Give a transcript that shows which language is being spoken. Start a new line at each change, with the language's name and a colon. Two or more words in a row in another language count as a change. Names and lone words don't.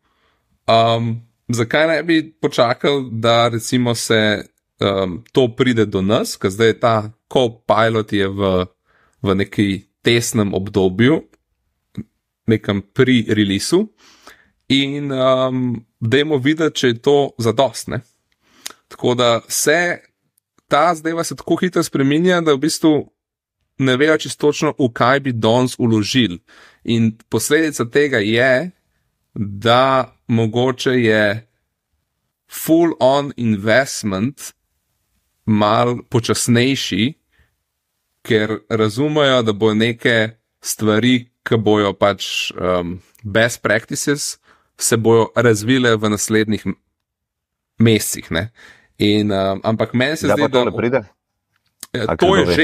Slovenian: zakaj ne bi počakali, da recimo se to pride do nas, ker zdaj ta Copilot je v neki testnem obdobju, nekem pre-releasu in dajmo videti, če je to zadostne. Tako da ta zdajva se tako hitro spreminja, da v bistvu ne vejo čisto točno, v kaj bi danes vložili. In posledica tega je, da mogoče je
English: full-on investment
Slovenian: mal počasnejši, ker razumejo, da bo neke stvari, ki bojo pač
English: best practices,
Slovenian: se bojo razvile v naslednjih mesecih. Ampak meni se zdi, da... To je že.